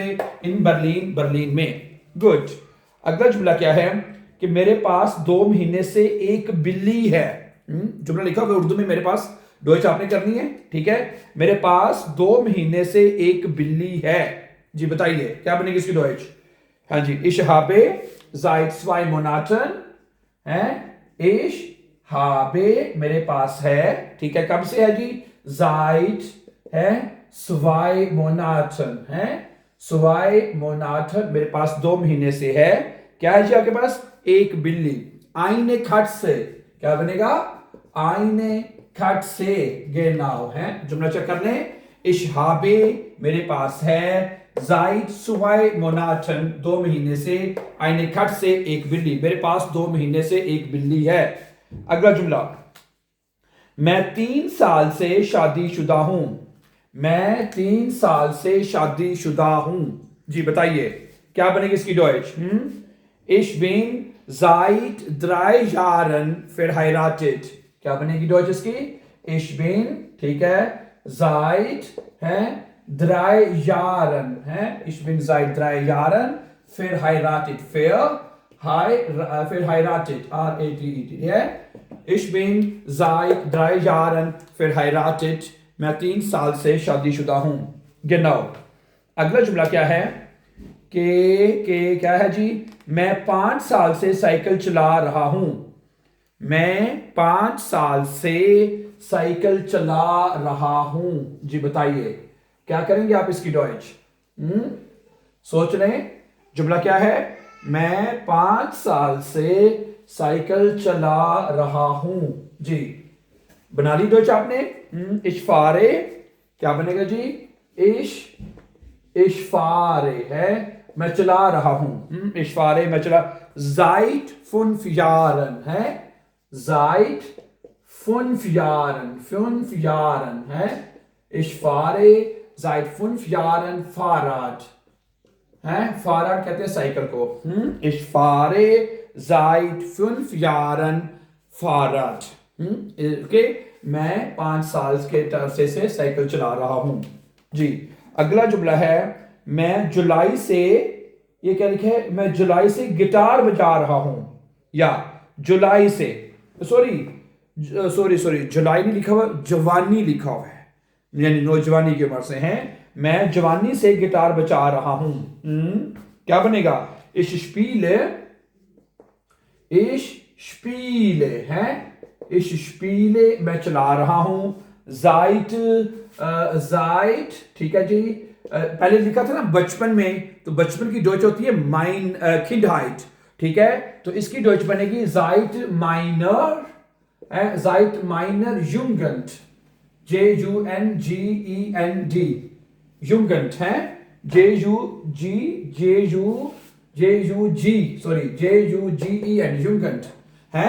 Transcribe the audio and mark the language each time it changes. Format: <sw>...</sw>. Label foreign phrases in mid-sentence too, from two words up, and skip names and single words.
<ur>ان برلن برلن میں۔ گڈ. اگلا جملہ کیا ہے کہ میرے پاس 2 مہینے سے ایک بلی ہے. جملہ لکھا ہوا اردو میں، میرے پاس ڈوئچ آپ نے کرنی ہے. ٹھیک ہے، میرے پاس 2 مہینے سے ایک بلی ہے. جی بتائیے کیا بنے گی اس کی ڈوئچ? ہاں جی,</ur> <de>ich habe seit 2 Monaten है। ich habe</de> <ur>میرے پاس ہے. ٹھیک ہے، کب سے ہے جی؟ seit ہے 2 Monaten ہے. 2 Monaten میرے پاس 2 مہینے سے ہے. کیا ہے جی آپ کے پاس؟ ایک بلی.</ur> <de>eine Katze</de> <ur>کیا بنے گا?</ur> <de>eine Katze genau है।</de> <ur>جملہ چیک کر لیں.</ur> <de>ich habe</de> <ur>میرے پاس ہے.</ur> <de>seit 2 Monaten</de> <ur>2 مہینے سے.</ur> <de>eine Katze</de> <ur>ایک بلی. میرے پاس 2 مہینے سے ایک بلی ہے۔ اگلا جملہ، میں 3 سال سے شادی شدہ ہوں. میں 3 سال سے شادی شدہ ہوں. جی بتائیے کیا بنے گی اس کی ڈوئچ?</ur> <de>Ich bin seit 3 Jahren verheiratet।</de> <ur>کیا بنے گی ڈوئچ اس کی?</ur> <de>Ich bin</de> <ur>ٹھیک ہے</ur> <de>seit है drei Jahren है, ich bin seit 3 Jahren verheiratet, verheiratet, R-A-T-E-T, है, ich bin seit 3 Jahren verheiratet,</de> <ur>میں 3 سال سے شادی شدہ ہوں۔ genau. اگلا جملہ کیا ہے کہ کیا ہے جی، میں 5 سال سے سائیکل چلا رہا ہوں. میں 5 سال سے سائیکل چلا رہا ہوں. جی بتائیے کیا کریں گے آپ اس کی ڈوئچ? سوچ رہے جملہ کیا ہے? میں 5 سال سے سائیکل چلا رہا ہوں. جی بنا لی ڈوئچ آپ نے?</ur> <de>ich fahre</de> <ur>کیا بنے گا جی?</ur> <de>ich fahre</de> <ur>ہے، میں چلا رہا ہوں.</ur> <de>ich fahre</de> <ur>میں چلا,</ur> <de>seit 5 Jahren है, seit 5 Jahren है, ich fahre seit 5 Jahren Fahrrad है, Fahrrad</de> <ur>کہتے ہیں سائیکل کو.</ur> <de>ich fahre seit 5 Jahren Fahrrad।</de> <ur>اوکے، میں 5 سال کے عرصے سے سائیکل چلا رہا ہوں. جی اگلا جملہ ہے، میں جولائی سے، یہ کیا لکھا ہے? میں جولائی سے گٹار بجا رہا ہوں، یا جولائی سے، سوری جولائی نہیں لکھا ہوا، جوانی لکھا ہوا ہے، یعنی نوجوانی کی عمر سے ہیں. میں جوانی سے گٹار بجا رہا ہوں. کیا بنے گا?</ur> <de>ich spiele</de> <ur>ہے,</ur> <de>ich spiele</de> <ur>میں چلا رہا ہوں، seit ٹھیک ہے جی. پہلے لکھا تھا نا بچپن میں، تو بچپن کی ڈوئچ ہوتی ہے</ur> <de>meine Kindheit,</de> <ur>ٹھیک ہے، تو اس کی ڈوئچ بنے گی</ur> <de>seit meiner Jugend, Jungend, Jugend</de> <ur>ہے,</ur> <de>Jugend, Jugend</de> <ur>ہے.</ur>